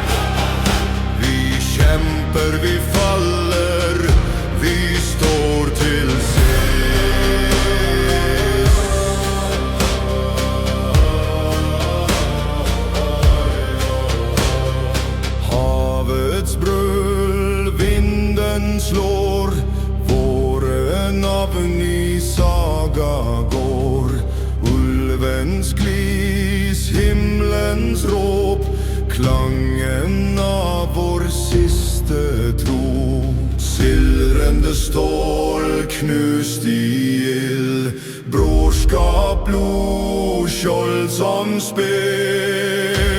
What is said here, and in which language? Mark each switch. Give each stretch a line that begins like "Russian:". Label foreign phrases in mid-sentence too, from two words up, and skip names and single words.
Swedish: Vi kämpar, vi faller, vi står till sist. Havets bröl, vinden slår, våren av ny saga går.
Norwegian: Ulvens glis, himlens råp, klangen av vår siste tro. Sildrende stål, knust i ild, brorskap, blod, skjold som spel.